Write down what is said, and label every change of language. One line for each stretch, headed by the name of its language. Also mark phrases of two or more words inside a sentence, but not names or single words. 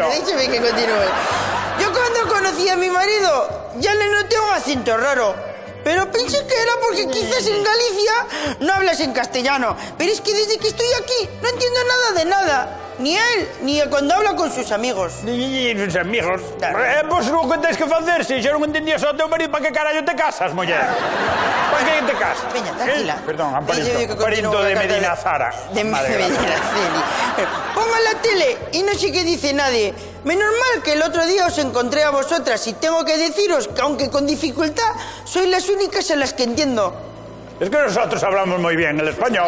Spanish: Bueno, déjeme que continúe. Yo cuando conocí a mi marido ya le noté un acento raro. Pero pensé que era porque quizás en Galicia no hablas en castellano. Pero es que desde que estoy aquí no entiendo nada de nada. Ni él, ni cuando habla con sus amigos.
Galician: E os amigos. Claro. Pois o que tens que facer, se xa non entendías ao teu marido, para que carallo te casas, muller? Para que te casas? Veña, tranquila. Perdón, Amparito.
Spanish: Yo digo que Amparito continúo de la carta Medina Zara. De Madre Medina Celi. Pongan la tele y no sé qué dice nadie. Menos mal que el otro día os encontré a vosotras y tengo que deciros que aunque con dificultad, sois las únicas a las que entiendo. Es que nosotros hablamos muy bien el español.